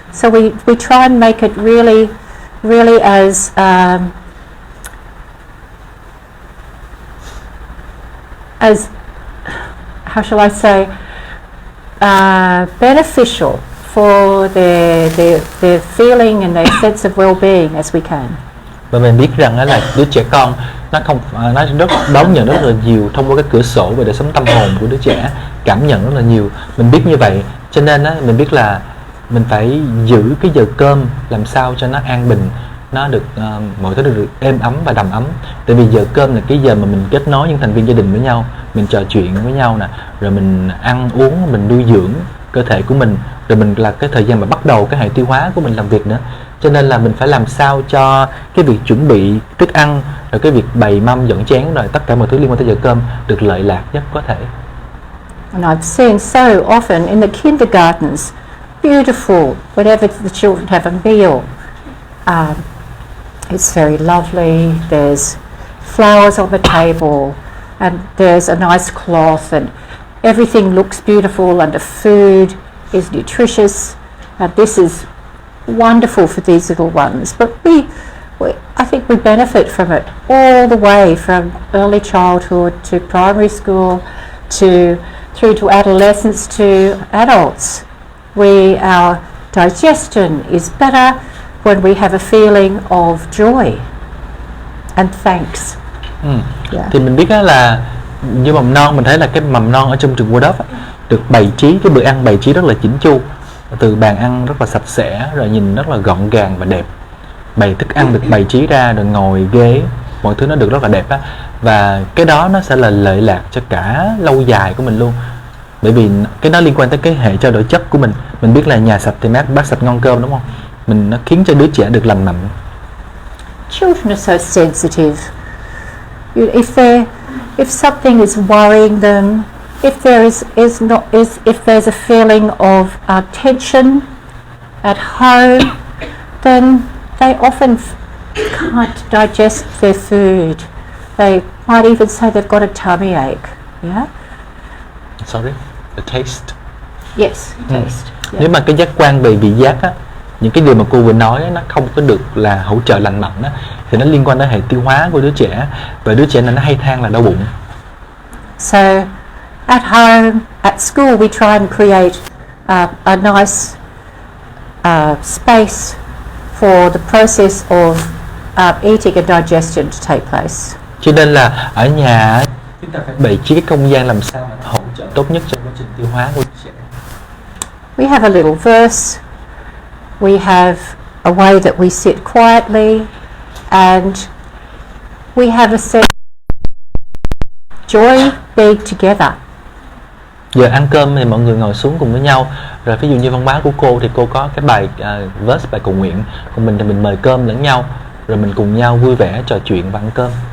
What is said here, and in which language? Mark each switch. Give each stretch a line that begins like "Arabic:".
English: So we try and make it really as how shall I say, beneficial for their feeling and their sense of well-being as we can.
Vietnamese: Và mình biết rằng đó là đứa trẻ con nó đón nhận rất là nhiều thông qua cái cửa sổ về đời sống tâm hồn của đứa trẻ, cảm nhận rất là nhiều. Mình biết như vậy cho nên á, mình biết là mình phải giữ cái giờ cơm làm sao cho nó an bình, nó được mọi thứ được êm ấm và đầm ấm. Tại vì giờ cơm là cái giờ mà mình kết nối những thành viên gia đình với nhau, mình trò chuyện với nhau nè, rồi mình ăn uống, mình nuôi dưỡng cơ thể của mình, rồi mình là cái thời gian mà bắt đầu cái hệ tiêu hóa của mình làm việc nữa. Cho nên là mình phải làm sao cho cái việc chuẩn bị thức ăn, rồi cái việc bày mâm dẫn chén, rồi tất cả mọi thứ liên quan tới giờ cơm được lợi lạc nhất có thể.
English: And I've seen so often in the kindergartens, beautiful, whenever the children have a meal. It's very lovely, there's flowers on the table, and there's a nice cloth, and everything looks beautiful, and the food is nutritious, and this is wonderful for these little ones. But I think we benefit from it all the way from early childhood to primary school through to adolescence to adults. Our digestion is better when we have a feeling of joy and thanks. Yeah.
Vietnamese: Thì mình biết đó là như mầm non, mình thấy là cái mầm non ở trong trường Waldorf được bày trí, cái bữa ăn bày trí rất là chỉnh chu, từ bàn ăn rất là sạch sẽ, rồi nhìn rất là gọn gàng và đẹp, bày thức ăn được bày trí ra, rồi ngồi ghế, mọi thứ nó được rất là đẹp á, và cái đó nó sẽ là lợi lạc cho cả lâu dài của mình luôn, bởi vì cái đó liên quan tới cái hệ trao đổi chất của mình. Mình biết là nhà sạch thì bát sạch ngon cơm, đúng không? Nó khiến cho đứa trẻ được lành mạnh.
English: Children are so sensitive. If something is worrying them, if there's a feeling of tension at home, then they often can't digest their food. They might even say they've got a tummy ache. Yeah. Sorry, the taste. Yes, taste. Yeah.
Vietnamese: Nếu mà cái giác quan về vị giác á, những cái điều mà cô vừa nói á, nó không có được là hỗ trợ lành mạnh á, thì nó liên quan đến hệ tiêu hóa của đứa trẻ, và đứa trẻ này nó hay than là đau bụng.
English: So at home at school we try and create a nice space for the process of eating and digestion to take place.
Vietnamese: Cho nên là ở nhà chúng ta phải bày trí cái không gian làm sao mà hỗ trợ tốt nhất trong quá trình tiêu hóa của trẻ.
English: We have a little verse. We have a way that we sit quietly, and we have a sense of joy being together.
Vietnamese: Giờ ăn cơm thì mọi người ngồi xuống cùng với nhau. Rồi ví dụ như văn hóa của cô thì cô có cái bài verse, bài cầu nguyện. Còn mình thì mình mời cơm lẫn nhau. Rồi mình cùng nhau vui vẻ trò chuyện và ăn cơm.